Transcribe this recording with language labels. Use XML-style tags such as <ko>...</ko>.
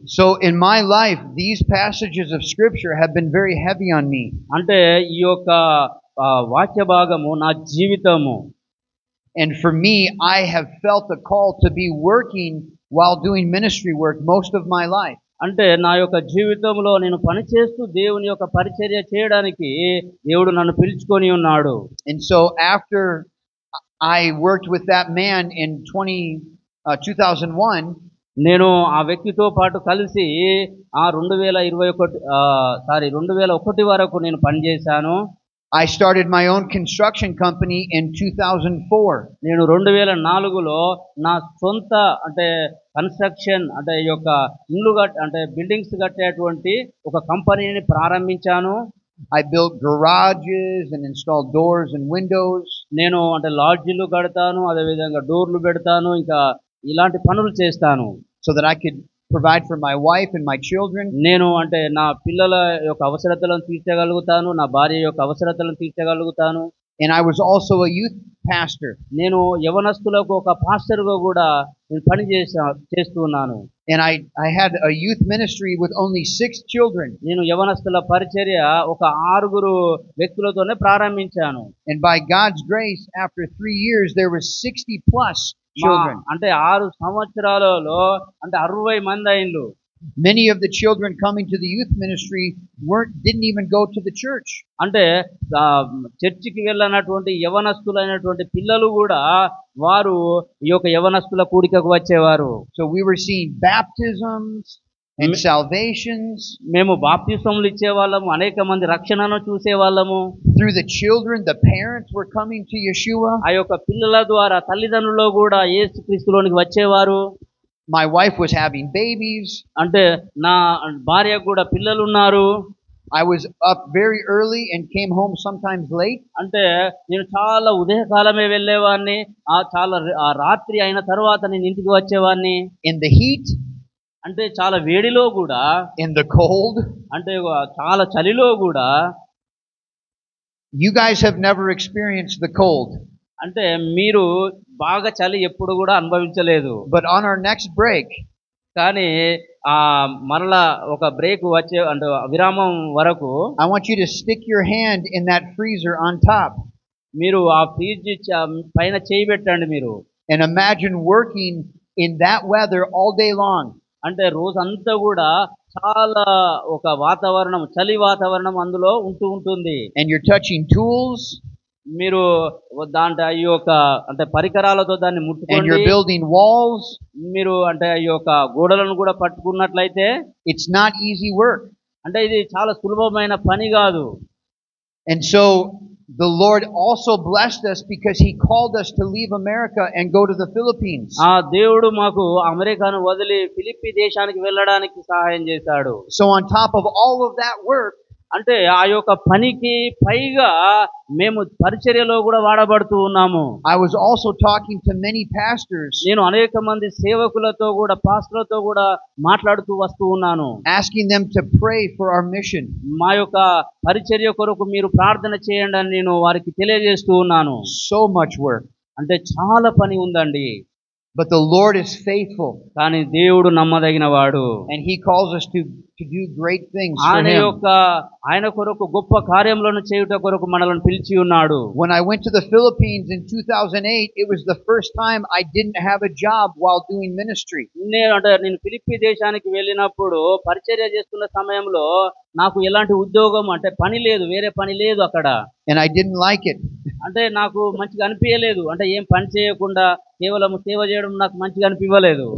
<en>So in my life, these passages of scripture have been very heavy on me.</en> <te>అంటే ఈ యొక్క వాక్య భాగము నా జీవితము.</te> <en>And for me, I have felt a call to be working while doing ministry work most of my life.</en> <te>అంటే నా యొక్క జీవితంలో నేను పనిచేస్తూ దేవుని యొక్క పరిచర్య చేయడానికి దేవుడు నన్ను పిలుచుకొని ఉన్నాడు.</te> <en>And so after I worked with that man in 2001,</en> <te>నేను ఆ వ్యక్తితో పాటు కలిసి 2001 వరకు నేను పనిచేశాను.</te> <en>I started my own construction company in 2004.</en> <te>నేను 2004లో నా సొంత అంటే కన్స్ట్రక్షన్ అంటే ఈ యొక్క ఇల్లు అంటే బిల్డింగ్స్ కట్టేటువంటి ఒక కంపెనీని ప్రారంభించాను.</te> <en>I built garages and installed doors and windows.</en> <te>నేను అంటే లాడ్జీలు కడతాను, అదేవిధంగా డోర్లు పెడతాను, ఇంకా ఇలాంటి పనులు చేస్తాను.</te> <en>So that I could provide for my wife and my children.</en> <te>నేను అంటే నా పిల్లల యొక్క అవసరతలను తీర్చగలుగుతాను, నా భార్య యొక్క అవసరతలను తీర్చగలుగుతాను.</te> <en>And I was also a youth pastor.</en> <te>నేను యవనస్తులకు ఒక పాస్టర్గా కూడా నేను పని చేస్తున్నాను.</te> <en>And I had a youth ministry with only 6 children.</en> <te>నేను యవనస్తుల పరిచర్య ఒక 6 వ్యక్తులతోనే ప్రారంభించాను.</te> <en>And by God's grace, after 3 years, there was 60 plus children.</en> <te>అంటే 6 సంవత్సరాలలో అంటే 60 మంది అయిండ్రు.</te> <en>Many of the children coming to the youth ministry didn't even go to the church.</en> <te>అంటే చర్చికి వెళ్ళనటువంటి యవనస్తులైనటువంటి పిల్లలు కూడా వారు ఈ యొక్క యవనస్తుల కూడికకు వచ్చేవారు.</te> <en>So we were seeing baptisms and salvations.</en> <te>మేము బాప్తిసములు ఇచ్చేవాళ్ళము, అనేక మంది రక్షణను చూసేవాళ్ళము.</te> <en>Through the children, the parents were coming to Yeshua.</en> <te>ఆ యొక్క పిల్లల ద్వారా తల్లిదండ్రులు కూడా యేసుక్రీస్తులోనికి వచ్చేవారు.</te> <en>My wife was having babies.</en> <te>అంటే నా భార్యకు కూడా పిల్లలు ఉన్నారు.</te> <en>I was up very early and came home sometimes late.</en> <te>అంటే నేను చాలా ఉదయకాలమే వెళ్ళేవాడిని, చాలా రాత్రి అయిన తర్వాత నేను ఇంటికి వచ్చేవాడిని.</te> <en>In the heat,</en> <te>అంటే చాలా వేడిలో కూడా,</te> <en>in the cold,</en> <te>అంటే చాలా చలిలో కూడా.</te> <en>You guys have never experienced the cold.</en> <te>అంటే మీరు బాగా చలి ఎప్పుడు కూడా అనుభవించలేదు.</te> <en>But on our next break,</en> <te>కానీ మరలా ఒక బ్రేక్ వచ్చే అంటే విరామం వరకు</te> <en>I want you to stick your hand in that freezer on top.</en> <te>మీరు ఆ ఫ్రిడ్జ్ పైన చేయి పెట్టండి మీరు.</te> <en>And imagine working in that weather all day long.</en> <te>అంటే రోజంతా కూడా చాలా ఒక వాతావరణం, చలి వాతావరణం అందులో ఉంటుంది.</te> <en>And you're touching tools.</en> <te>మీరు దాంట్లో ఈ యొక్క అంటే పరికరాలతో దాన్ని</te> <en>and</en> <te>ముట్టుకోండి.</te> <en>you're building walls,</en> <te>మీరు అంటే ఈ యొక్క గోడలను కూడా పట్టుకున్నట్లయితే</te> <en>it's not easy work.</en> <te>అంటే ఇది చాలా సులభమైన పని కాదు.</te> <en>And so the Lord also blessed us because He called us to leave America and go to the Philippines.</en> <te>ఆ దేవుడు మాకు అమెరికాను వదిలి ఫిలిప్పి దేశానికి వెళ్ళడానికి సహాయం చేశాడు.</te> <en>So on top of all of that work,</en> <te>అంటే ఆ యొక్క పనికి పైగా మేము పరిచర్యలో కూడా వాడబడుతూ ఉన్నాము.</te> <en>I was also talking to many pastors,</en> <te>నేను అనేక మంది సేవకులతో కూడా పాస్టర్లతో కూడా మాట్లాడుతూ వస్తూ ఉన్నాను.</te> <en>asking them to pray for our mission.</en> <te>మా యొక్క పరిచర్య కొరకు మీరు ప్రార్థన చేయండి అని నేను వారికి తెలియజేస్తూ ఉన్నాను.</te> <en>So much work.</en> <te>అంటే చాలా పని ఉందండి.</te> <en>But the Lord is faithful,</en> <te>కానీ దేవుడు నమ్మదగిన వాడు.</te> <en>and He calls us to do great things for</en> <te>ఆయన</te> <en>Him.</en> <te>యొక్క ఆయన కొరకు గొప్ప కార్యములను చేయుట కొరకు మనల్ని పిలిచి ఉన్నాడు.</te> <en>When I went to the Philippines in 2008, it was the first time I didn't have a job while doing ministry.</en> <te>నేను ఫిలిప్పి దేశానికి వెళ్ళినప్పుడు పరిచర్య చేస్తున్న సమయంలో నాకు ఎలాంటి ఉద్యోగం అంటే పని లేదు, వేరే పని లేదు అక్కడ.</te> <en>And I didn't like it.</en> <te>అంటే నాకు మంచిగా అనిపించలేదు. అంటే ఏం పని చేయకుండా కేవలం సేవ చేయడం నాకు మంచిగా అనిపించలేదు.</te>